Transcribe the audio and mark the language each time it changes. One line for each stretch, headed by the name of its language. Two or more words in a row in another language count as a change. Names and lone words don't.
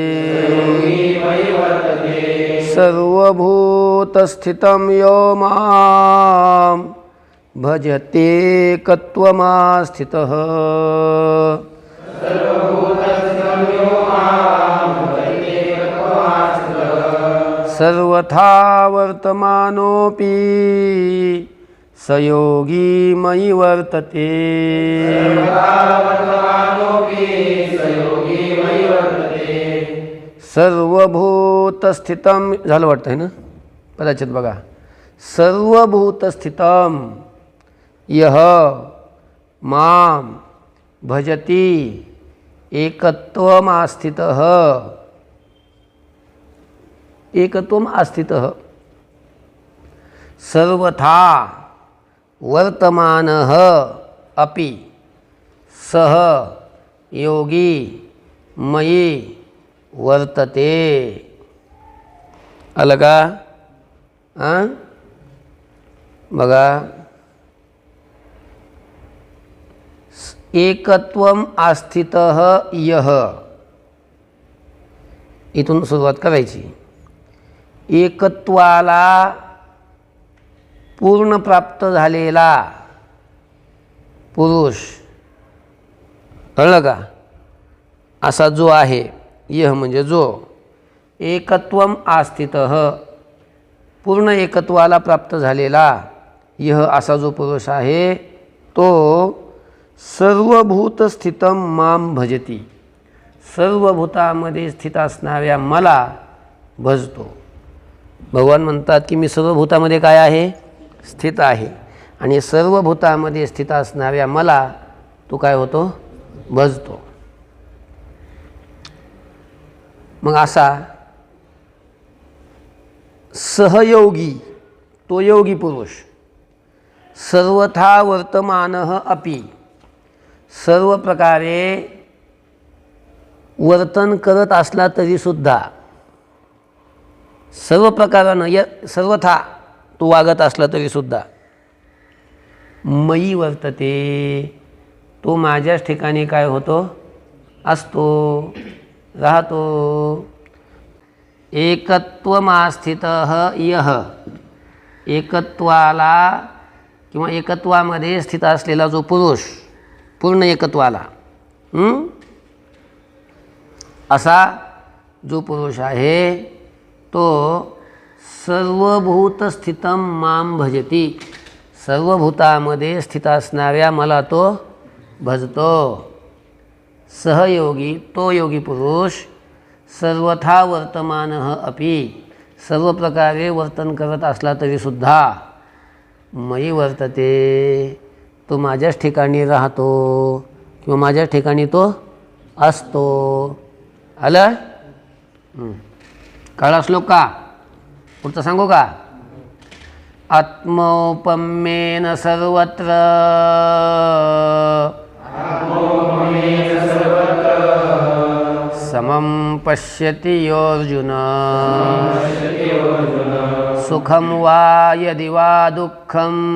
Sanskrit: सर्वभूतस्थितं यो मां भजत्येकत्वमास्थितः सर्वथा वर्तमानोऽपि स योगी मयि वर्तते
Marathi: सर्वभूतस्थितं झालं वाटतं आहे ना कदाचित बघा
Sanskrit: सर्वभूतस्थितं यः मां भजति एकत्वमास्थितः सर्वथा वर्तमानः अपि सः योगी मयि वर्तते
Marathi: आलं का बघा
Sanskrit: एकत्वम आस्थितः यः
Marathi: इथून सुरुवात करायची एकत्वाला पूर्ण प्राप्त झालेला पुरुष कळलं का असा जो आहे यह म्हणजे जो
Sanskrit: एकत्वम आस्थितः
Marathi: पूर्ण एकत्वाला प्राप्त झालेला यह असा जो पुरुष आहे तो
Sanskrit: सर्वभूतस्थितं मां भजती
Marathi: सर्वभूतामध्ये स्थित असणाऱ्या मला भजतो. भगवान म्हणतात की मी सर्वभूतामध्ये काय आहे स्थित आहे आणि सर्वभूतामध्ये स्थित असणाऱ्या मला तो काय होतो भजतो. मग असा सहयोगी तो योगी पुरुष
Sanskrit: सर्वथा वर्तमानः अपि
Marathi: सर्व प्रकारे वर्तन करत असला तरीसुद्धा सर्व प्रकारानं सर्वथा तो वागत असला तरीसुद्धा
Sanskrit: मयी वर्तते
Marathi: तो माझ्याच ठिकाणी काय होतो असतो राहतो.
Sanskrit: एकत्वमास्थितः यः
Marathi: एकत्वाला किंवा एकत्वामध्ये स्थित असलेला जो पुरुष पूर्ण एकत्वाला असा जो पुरुष आहे तो
Sanskrit: सर्वभूतस्थितं मां भजती
Marathi: सर्वभूतामध्ये स्थित असणाऱ्या मला तो भजतो. सहयोगी तो योगी पुरुष
Sanskrit: सर्वथा वर्तमानः अपि
Marathi: सर्व प्रकारे वर्तन करत असला तरीसुद्धा
Sanskrit: मयी वर्तते
Marathi: तो माझ्याच ठिकाणी राहतो किंवा माझ्याच ठिकाणी तो असतो. आलं कळला श्लोक का पुढचं सांगू का
Sanskrit: आत्मौपम्येन सर्वत्र समं पश्यति योऽर्जुन सुखं वा यदि वा दुःखं